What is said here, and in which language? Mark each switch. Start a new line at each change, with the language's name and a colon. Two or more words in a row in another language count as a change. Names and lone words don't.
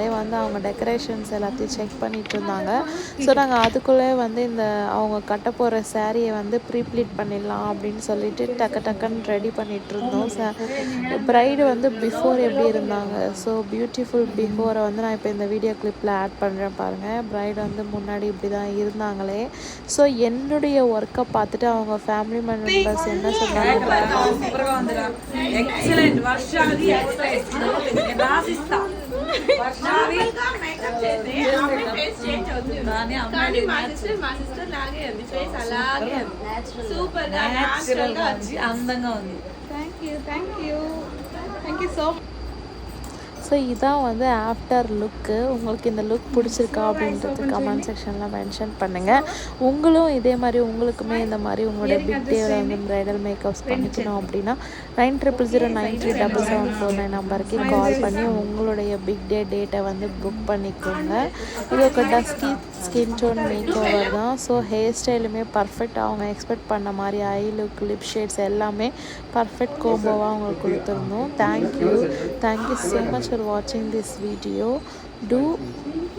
Tamil: அவங்க டெக்கரேஷன்ஸ் எல்லாத்தையும் செக் பண்ணிகிட்டு இருந்தாங்க. ஸோ நாங்கள் அதுக்குள்ளே இந்த அவங்க கட்ட போகிற சாரியை ப்ரீப்ளீட் பண்ணிடலாம் அப்படின்னு சொல்லிட்டு டக்குன்னு ரெடி பண்ணிகிட்டு இருந்தோம்.
English: bride before
Tamil: எப்படி இருந்தாங்க,
English: so beautiful before
Tamil: நான் இப்போ இந்த
English: video clip
Tamil: ஆட் பண்ணுறேன் பாருங்கள். ப்ரைடு முன்னாடி இப்படி தான் இருந்தாங்களே. ஸோ என்னுடைய ஒர்க்கை பார்த்துட்டு அவங்க
English: family members
Tamil: என்ன சொன்னாங்க,
Telugu: అందంగా ఉంది.
English: Thank you so much.
Tamil: ஸோ இதான்
English: after look.
Tamil: உங்களுக்கு இந்த லுக் பிடிச்சிருக்கா அப்படின்றது
English: comment section mention
Tamil: பண்ணுங்கள். உங்களும் இதே மாதிரி உங்களுக்குமே இந்த மாதிரி உங்களுடைய
English: big day bridal makeups
Tamil: பண்ணிக்கணும் அப்படின்னா 9000937749 நம்பருக்கு கால் பண்ணி உங்களுடைய
English: big day date book
Tamil: பண்ணிக்கோங்க. இது ஒரு
English: dusky skin tone make over
Tamil: தான்.
English: so hair style perfect,
Tamil: அவங்க எக்ஸ்பெக்ட் பண்ண மாதிரி
English: eye look, lip shades
Tamil: எல்லாமே
English: perfect combo
Tamil: அவங்களுக்கு கொடுத்துருந்தோம்.
English: thank you so much for watching this video. Do